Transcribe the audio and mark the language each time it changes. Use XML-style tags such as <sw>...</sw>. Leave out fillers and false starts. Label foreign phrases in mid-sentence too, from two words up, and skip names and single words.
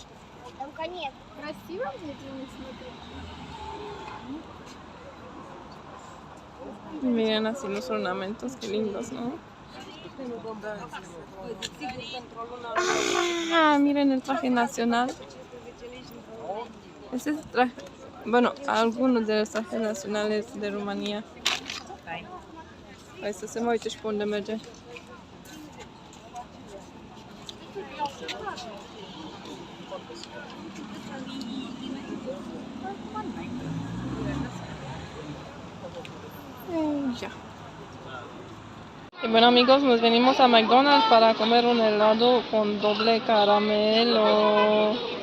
<es>Miren así los ornamentos, qué lindos, ¿no? Ah, miren el traje nacional. Este es el traje, bueno, algunos de los trajes nacionales de Rumanía.</es> <ro>Hai să mă uite și pe unde merge.</ro> <es>Ya. Y bueno amigos, nos venimos a McDonald's para comer un helado con doble caramelo.</es>